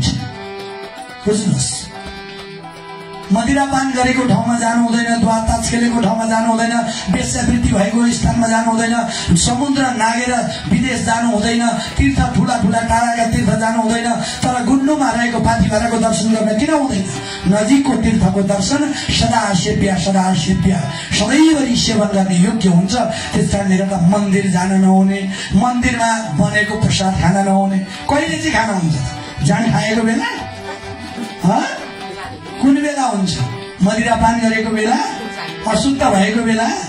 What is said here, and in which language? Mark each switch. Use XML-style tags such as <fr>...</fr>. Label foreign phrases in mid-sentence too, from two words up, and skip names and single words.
<ne>बुझ्नुहोस्, मदिरापान गरेको ठाउँमा जानु हुँदैन, द्वारताज खेलेको ठाउँमा जानु हुँदैन, वेश्यावृत्ति भएको स्थानमा जानु हुँदैन, समुद्र नागेर विदेश जानु हुँदैन, तीर्थ ठुला ठुला टाढाका तीर्थ जानु हुँदैन। तर गुन्डुमा रहेको पाथिभराको दर्शन गर्न किन हुँदैन? नजिकको तीर्थको दर्शन सदा सेव्य, सदा सेव्य, सधैँभरि सेवन गर्ने योग्य हुन्छ। त्यस कारणले गर्दा मन्दिर जान नहुने, मन्दिरमा बनेको प्रसाद खान नहुने। कहिले चाहिँ खान हुन्छ? जान खाएको बेला? कुन बेला हुन्छ? मदिरापान गरेको बेला, अशुद्ध भएको बेला।</ne>